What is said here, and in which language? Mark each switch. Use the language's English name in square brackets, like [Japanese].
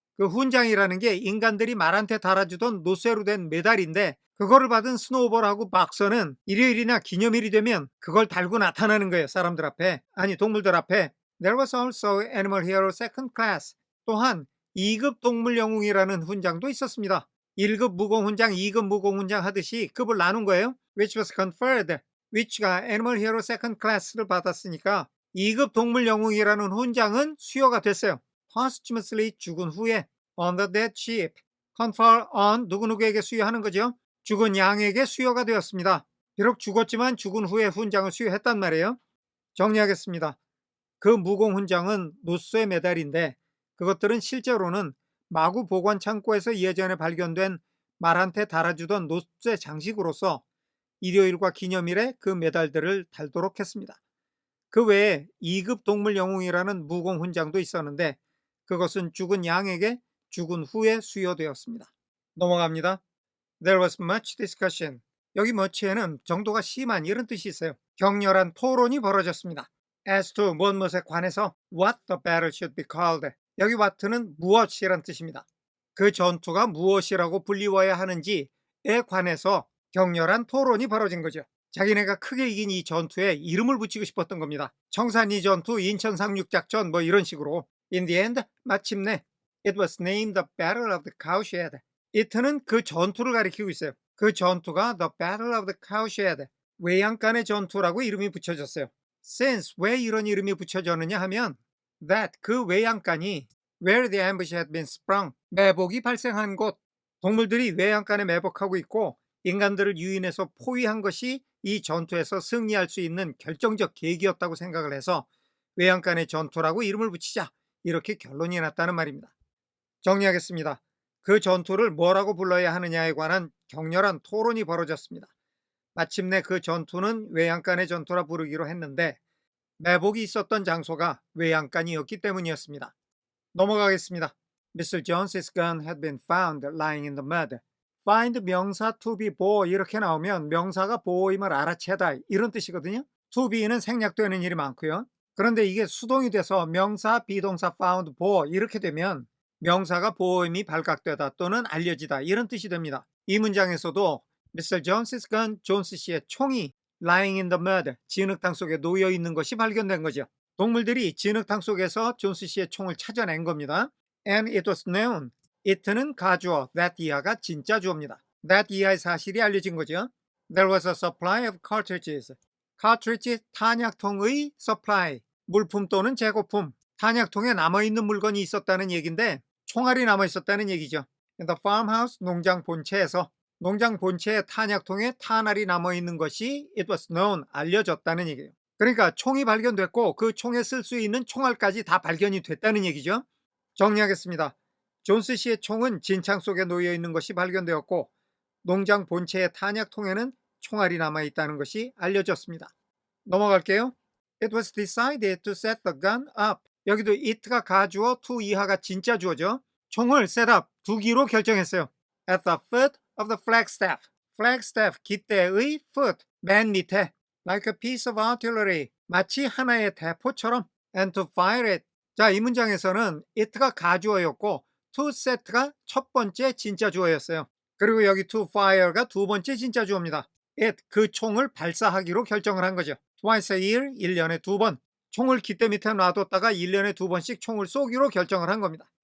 [Korean] 그 훈장이라는 게 인간들이 말한테 달아주던 노쇠로 된 메달인데 그거를 받은 스노우볼하고 박서는 일요일이나 기념일이 되면 그걸 달고 나타나는 거예요. 사람들 앞에. 아니 동물들 앞에. [English] There was also Animal Hero Second Class. [Korean] 또한 2급 동물영웅이라는 훈장도 있었습니다. 1급 무공훈장, 2급 무공훈장 하듯이 급을 나눈 거예요. [English] Which was conferred. [Korean] which가 Animal Hero Second Class를 받았으니까 2급 동물영웅이라는 훈장은 수여가 됐어요. [English] posthumously [Korean] 죽은 후에 [English] on the dead sheep. [Korean] confer on 누구누구에게 수여하는 거죠. 죽은 양에게 수여가 되었습니다. 비록 죽었지만 죽은 후에 훈장을 수여했단 말이에요. 정리하겠습니다. 그 무공훈장은 노쇠 메달인데 그것들은 실제로는 마구 보관 창고에서 예전에 발견된 말한테 달아주던 노쇠 장식으로서 일요일과 기념일에 그 메달들을 달도록 했습니다. 그 외에 2급 동물영웅이라는 무공훈장도 있었는데 그것은 죽은 양에게 죽은 후에 수여되었습니다. 넘어갑니다. [English] There was much discussion. [Korean] 여기 much에는 정도가 심한 이런 뜻이 있어요. 격렬한 토론이 벌어졌습니다. [English] As to [Korean] 무엇에 관해서 [English] what the battle should be called. [Korean] 여기 what는 무엇이란 뜻입니다. 그 전투가 무엇이라고 불리워야 하는지에 관해서 격렬한 토론이 벌어진 거죠. 자기네가 크게 이긴 이 전투에 이름을 붙이고 싶었던 겁니다. 청산리 전투, 인천 상륙작전 뭐 이런 식으로. [English] In the end, [Korean] 마침내 [English] It was named the Battle of the Cowshed. [Korean] it는 그 전투를 가리키고 있어요. 그 전투가 The Battle of the Cowshed, 외양간의 전투라고 이름이 붙여졌어요. Since, 왜 이런 이름이 붙여졌느냐 하면 that, 그 외양간이 [English] where the ambush had been sprung, [Korean] 매복이 발생한 곳, 동물들이 외양간에 매복하고 있고 인간들을 유인해서 포위한 것이 이 전투에서 승리할 수 있는 결정적 계기였다고 생각을 해서 외양간의 전투라고 이름을 붙이자 이렇게 결론이 났다는 말입니다. 정리하겠습니다. 그 전투를 뭐라고 불러야 하느냐에 관한 격렬한 토론이 벌어졌습니다. 마침내 그 전투는 외양간의 전투라 부르기로 했는데 매복이 있었던 장소가 외양간이었기 때문이었습니다. 넘어가겠습니다. Mr. [English] Jones's gun had been found lying in the mud. [Korean] find 명사 to be 보호 이렇게 나오면 명사가 보호임을 알아채다 이런 뜻이거든요. to be는 생략되는 일이 많고요. 그런데 이게 수동이 돼서 명사, 비동사 found, 보호 이렇게 되면 명사가 보호임이 발각되다 또는 알려지다 이런 뜻이 됩니다. 이 문장에서도 Mr. Jones's gun, 존스 씨의 총이 [English] lying in the mud, [Korean] 진흙탕 속에 놓여 있는 것이 발견된 거죠. 동물들이 진흙탕 속에서 존스 씨의 총을 찾아낸 겁니다. [English] And it was known. [Korean] it는 가주어, that 이하가 진짜 주어입니다. that 이하의 사실이 알려진 거죠. [English] There was a supply of cartridges. [Korean] cartridge, 탄약통의 supply, 물품 또는 재고품. 탄약통에 남아있는 물건이 있었다는 얘기인데 총알이 남아있었다는 얘기죠. [English] In the farmhouse, [Korean] 농장 본체에서 농장 본체의 탄약통에 탄알이 남아있는 것이 [English] it was known, [Korean] 알려졌다는 얘기예요. 그러니까 총이 발견됐고 그 총에 쓸 수 있는 총알까지 다 발견이 됐다는 얘기죠. 정리하겠습니다. 존스 씨의 총은 진창 속에 놓여 있는 것이 발견되었고 농장 본체의 탄약통에는 총알이 남아있다는 것이 알려졌습니다. 넘어갈게요. [English] It was decided to set the gun up. [Korean] 여기도 it가 가주어, to 이하가 진짜 주어죠. 총을 set up, 두기로 결정했어요. [English] At the foot of the flagstaff. flagstaff, [Korean] 깃대의 [English] foot, [Korean] 맨 밑에. [English] Like a piece of artillery, [Korean] 마치 하나의 대포처럼. [English] And to fire it. [Korean] 자, 이 문장에서는 it가 가주어였고 to set가 첫 번째 진짜 주어였어요. 그리고 여기 to fire가 두 번째 진짜 주어입니다. it, 그 총을 발사하기로 결정을 한 거죠. [English] Twice a year, [Korean] 1년에 두 번. 총을 깃대 밑에 놔뒀다가 1년에 두 번씩 총을 쏘기로 결정을 한 겁니다.